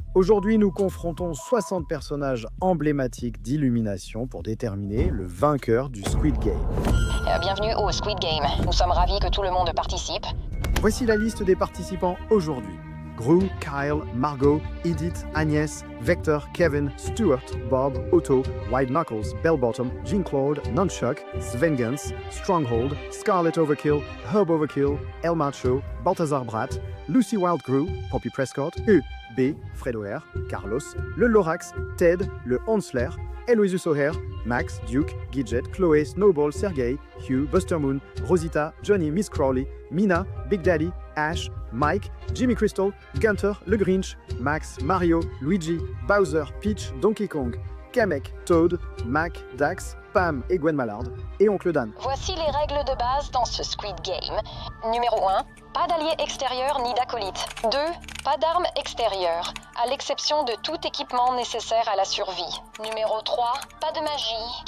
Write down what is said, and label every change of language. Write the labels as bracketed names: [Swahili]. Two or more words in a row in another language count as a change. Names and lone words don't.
[French] Aujourd'hui, nous confrontons 60 personnages emblématiques d'Illumination pour déterminer le vainqueur du Squid Game. Bienvenue au Squid Game. Nous sommes ravis que tout le monde participe. Voici la liste des participants aujourd'hui. Gru, Kyle, Margot, Edith, Agnès, Vector, Kevin, Stuart, Bob, Otto, White Knuckles, Bellbottom, Jean-Claude, Nunchuck, Svengens, Stronghold, Scarlet Overkill, Herb Overkill, El Macho, Balthazar Bratt, Lucy Wild Gru, Poppy Prescott, U, B, Fredo R, Carlos, le Lorax, Ted, le Honsler, Eloisus O'Hare, Max, Duke, Gidget, Chloé, Snowball, Sergey, Hugh, Buster Moon, Rosita, Johnny, Miss Crowley, Mina, Big Daddy, Ash, Mike, Jimmy Crystal, Gunter, le Grinch, Max, Mario, Luigi, Bowser, Peach, Donkey Kong, Kamek, Toad, Mac, Dax, Pam et Gwen Mallard, et Oncle Dan. Voici les règles de base dans ce Squid Game. Numéro 1, pas d'alliés extérieurs ni d'acolytes. 2, pas d'armes extérieures, à l'exception de tout équipement nécessaire à la survie. Numéro 3, pas de magie.